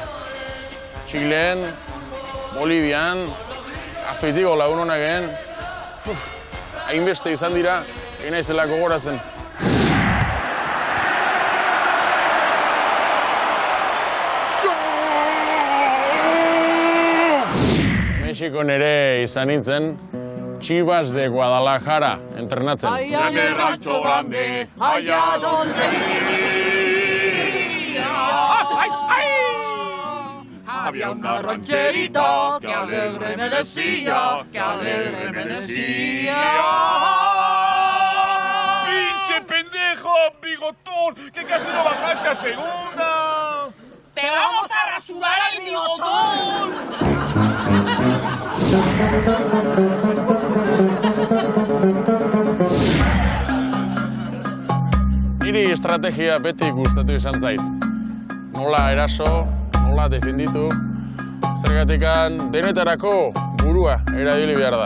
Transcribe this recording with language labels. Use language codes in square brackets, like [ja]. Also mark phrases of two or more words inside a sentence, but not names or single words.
[eu] Txilen, Bolivian, Azpeitiko lagun honak egen, hainbeste izan dira, egin naizela gogoratzen. Mexikon ere izan nintzen, Chivas de Guadalajara entrenatzen. [es] En el rancho grande, allá donde vivía. Había una rancherita que alegre me decía, que alegre me decía. ¡Pinche pendejo, bigotón! ¡Que casi no bajaste a segunda! ¡Te vamos a rasurar el bigotón! [eu] Niri estrategia beti gustatu izan zait. Nola eraso, nola defenditu, zergatikan denetarako burua erabili behar da.